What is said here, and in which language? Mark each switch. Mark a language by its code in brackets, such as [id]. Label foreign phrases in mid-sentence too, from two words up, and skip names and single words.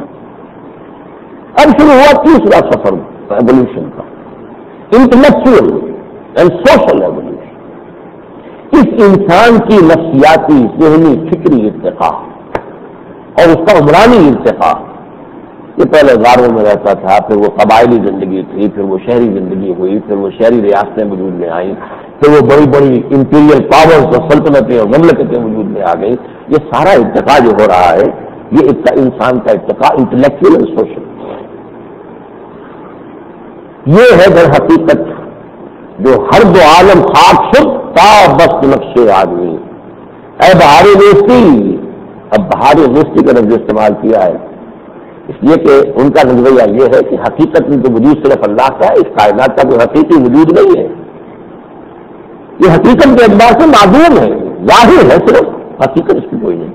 [ur] اب شروع ہوا تیسرا سفر ایولیوشن کا، [en] intellectual and social evolution, [ur] اس انسان کی نفسیاتی ذہنی فکری ارتقاء اور اس کا عمرانی ارتقاء، یہ پہلے غاروں میں رہتا تھا، پھر وہ قبائلی زندگی تھی، پھر وہ شہری زندگی ہوئی، پھر وہ شہری ریاستیں وجود میں آئیں، پھر وہ بڑی بڑی [en] imperial powers [ur] اور سلطنتیں اور مملکتیں وجود میں آ گئی. یہ سارا ارتقا جو ہو رہا ہے یہ انسان کا ارتقا انٹلیکچوئل اور سوشل. یہ ہے در حقیقت [fa] جو ہر دو عالم خاک شد تا بست نقش آدمی. اے بہار نیستی، [ur] اب بہار نیستی کا لفظ استعمال کیا ہے اس لیے کہ ان کا نظریہ یہ ہے کہ حقیقت میں تو وجود صرف اللہ کا ہے، اس کائنات کا کوئی حقیقی وجود نہیں ہے. یہ حقیقت کے اعتبار سے معدوم ہے، ظاہر ہے صرف، حقیقت اس کی کوئی نہیں.